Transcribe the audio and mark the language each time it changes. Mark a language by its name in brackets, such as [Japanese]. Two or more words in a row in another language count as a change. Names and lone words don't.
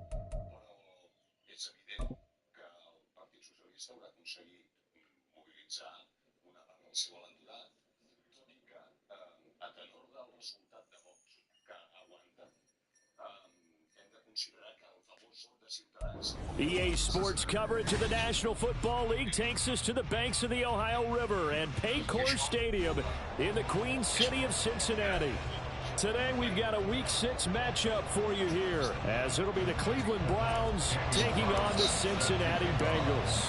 [Catalan] Però és evident que el Partit Socialista haurà aconseguit mobilitzar una part del seu electorat, tot i que a tenor del resultat de Vox que aguanta, hem de considerar que el famós vot de Ciutadans... [English] EA Sports coverage of the National Football League takes us to the banks of the Ohio River and Paycor Stadium in the Queen City of Cincinnati. Today we've got a Week 6 matchup for you here, as it'll be the Cleveland Browns taking on the Cincinnati Bengals.